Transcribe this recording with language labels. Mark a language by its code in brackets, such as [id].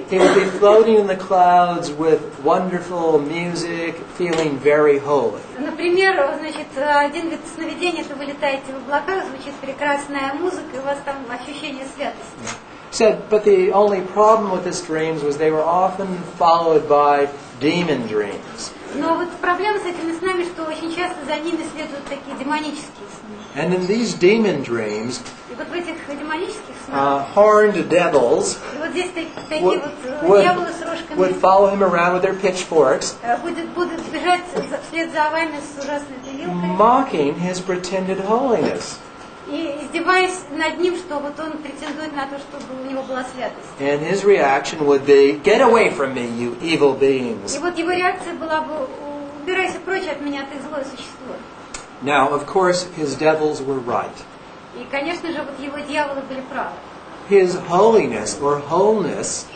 [en] He would be floating in the clouds with wonderful music, feeling very holy. [ru] Например, значит, один вид сновидения, это вы летаете в облаках, звучит прекрасная музыка, и у вас там ощущение святости. [en] Said, but the only problem with his dreams was they were often followed by demon dreams. [ru] Но вот проблема с этими снами, что очень часто часто за ними следуют такие демонические сны. [en] And in these demon dreams, [ru] И вот в этих демонических снах, [en] horned devils [ru] и вот здесь такие [en] would, [ru] вот дьяволы с [en] would [ru] рожками [en] follow him around with their pitchforks, [ru] будут бежать вслед за вами с ужасной этой вилкой [en] mocking his pretended holiness. [ru] и издеваясь над ним, что вот он претендует на то, чтобы у него была святость. [en] And his reaction would be, "Get away from me, you evil beings." [ru] И вот его реакция была бы: убирайся прочь от меня, ты злое существо. [en] Now, of course, his devils were right. [ru] И, конечно же, вот его дьяволы были правы. [en] His holiness or wholeness